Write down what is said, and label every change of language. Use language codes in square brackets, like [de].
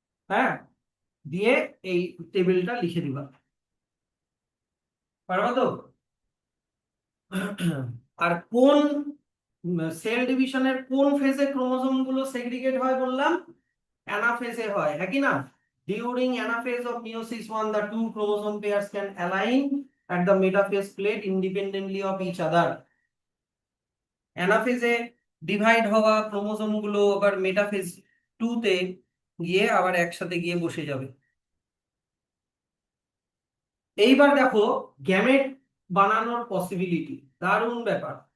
[bn] হ্যাঁ, দিয়ে এই টেবিলটা লিখে দিবা, পারবা তো? আর কোন সেল ডিভিশনের কোন ফেজে ক্রোমোজোম গুলো সেগ্রিগেট হয় বললাম? অ্যানাফেজে হয়, হ্যাঁ কি না? [en] During anaphase of meiosis 1, the two chromosome pairs can align at the metaphase plate independently of each other. [bn] অ্যানাফেজে divide হওয়া ক্রোমোজোম গুলো আবার মেটাফেজ 2 তে গিয়ে আবার একসাথে গিয়ে বসে যাবে। এইবার দেখো গ্যামেট বানানোর পসিবিলিটি, দারুণ ব্যাপার।